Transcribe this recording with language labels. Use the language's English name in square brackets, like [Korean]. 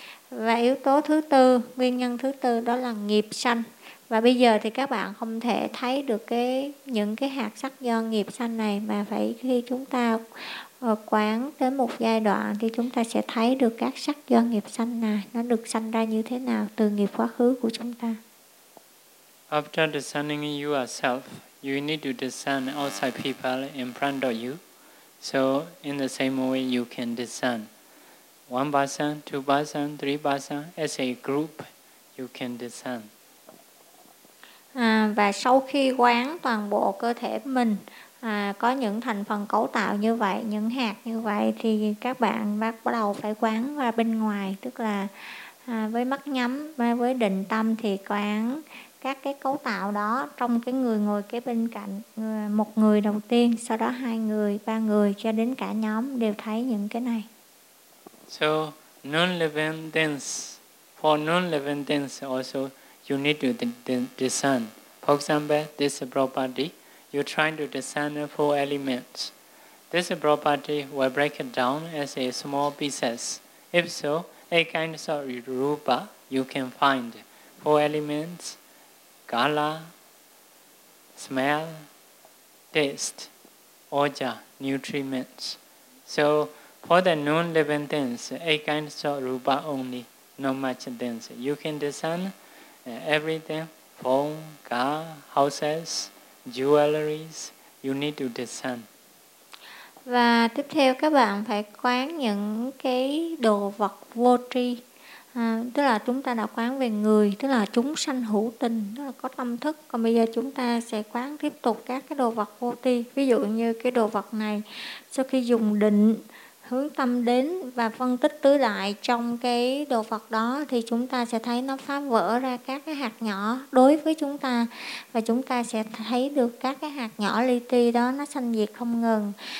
[Vietnamese] Và yếu tố thứ tư, nguyên nhân thứ tư đó là nghiệp sanh. Và bây giờ thì các bạn không thể thấy được những cái hạt sắc do nghiệp sanh này, mà phải khi chúng ta ở quán tới một giai đoạn thì chúng ta sẽ thấy được các sắc do nghiệp sanh là nó được sanh ra như thế nào từ nghiệp quá khứ của chúng ta. [English] After discerning yourself, you need to discern outside people in front of you. So in the same way, you can discern one person, two person, three person as a group. You can discern. [Vietnamese] Và sau khi quán toàn bộ cơ thể mình có những thành phần cấu tạo như vậy, những hạt như vậy, thì các bạn bắt đầu phải quán ra bên ngoài, tức là với mắt nhắm, với định tâm thì quán các cái cấu tạo đó trong cái người ngồi kế bên cạnh, một người đầu tiên, sau đó hai người, ba người, cho đến cả nhóm đều thấy những cái này. [English] So non-living things, for non-living things also you need to discern. For example, this property, you're trying to discern four elements. This property will break it down as a small pieces. If so, a kind of rupa you can find. Four elements, kala, smell, taste, oja, nutriments. So for the non-living things, a kind of rupa only, not much things. You can discern everything, phone, car, houses, jewelries, you need to discern. [Vietnamese] Và tiếp theo các bạn phải quán những cái đồ vật vô tri. Tức là chúng ta đã quán về người, tức là chúng sanh hữu tình, tức là có tâm thức. Còn bây giờ chúng ta sẽ quán tiếp tục các cái đồ vật vô tri. Ví dụ như cái đồ vật này, sau khi dùng định hướng tâm đến và phân tích tứ đại trong cái đồ vật đó thì chúng ta sẽ thấy nó phá vỡ ra các cái hạt nhỏ đối với chúng ta, và chúng ta sẽ thấy được các cái hạt nhỏ li ti đó nó sanh diệt không ngừng.